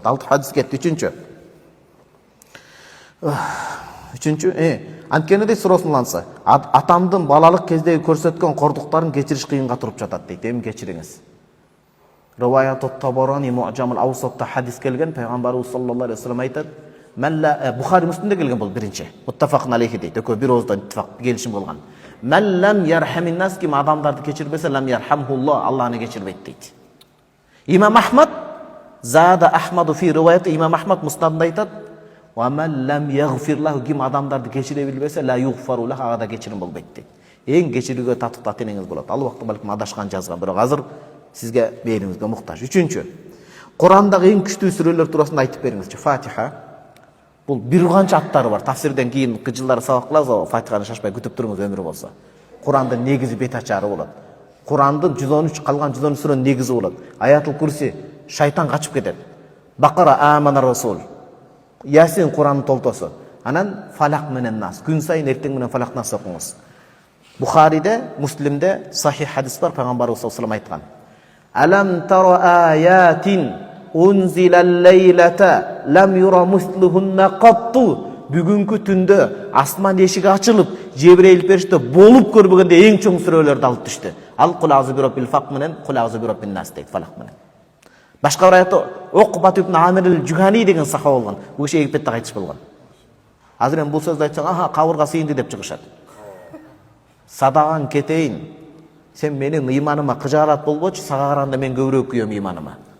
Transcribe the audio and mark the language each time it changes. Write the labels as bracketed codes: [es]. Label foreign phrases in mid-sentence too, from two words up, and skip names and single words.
[ky] 6 хадис кетти. 3-чү. Анткени дейт Расулуллах, атамдын балалык кездеги көрсөткөн кордуктарын кечириш кыйынга туруп жатат дейт. Эми кечириңиз. Риваят ат-Табарани Муъжамул Аусатта хадис келген, пайгамбарыбыз [ar] صلى الله عليه وسلم [ky] айтат. Бухари Муслимде келген бул биринчи. [ar] متفق عليه [ky] дейт. Экөө бир ооздон иттифак келишим болгон. [ar] من لم يرحم الناس, [ky] ким адамдарды кечирбесе, [ar] لم يرحمه الله, [ky] Аллах аны кечирбейт дейт. [ar] الإمام أحمد زاد أحمد في رواية, [ky] Имам Ахмад Муснадында айтат. [ar] ومن لم يغفر له, [ky] ким адамдарды кечире билбесе, [ar] لا يغفر له, [ky] ага да кечирим болбойт дейт. Эң кечирүүгө татыктуу ата-энеңиз болот. Ал убакта балким адашкан жазган, бирок азыр сизге бериңизге муктаж. 3-чү. Курандагы эң күчтүү сүрөлөр туурасында айтып бериңизчи. Фатиха. Бул бир канча аттары бар. Тафсирден кийин жылдары сабак кылабыз, Фатиханы шашпай күтүп туруңуз өмүр болсо. Курандын негизи бет ачары болот. Курандын 113 калган 113 сүрөнүн негизи болот. Аятул Курси, шайтан качып кетет. [ar] البقرة آمن الرسول. [ky] Ясин Курандын толтосу. Анан Фалак менен Нас. Күн сайын эртең менен Фалак Нас окуңуз. Бухариде, Муслимде сахих хадис бар, пайгамбарыбыз [ar] صلى الله عليه وسلم [ky] айткан. [ar] ألم تر آيات أنزلت الليلة لم ير مثلهن قط. [ky] Бүгүнкү түндө асман эшиги ачылып, Жебрейил периште болуп көрбөгөндө эң чоң сүрөлөрдү алып түштү. [ar] Ал قل أعوذ برب الفلق менен قل أعوذ برب الناس [ky] дейт, Фалак менен. Башка бир аятта Уқбат ибн Амир ал-Жухани деген сахаба болгон. Бул киши Египетте кайтыш болгон. Азыр эми бул сөздү айтсаң, аха, кабырга сыйынды деп чыгышат. Садаган кетейин. Сен менин ыйманыма кыжаалат болбочу, сага караганда мен көбүрөөк күйөм ыйманыма.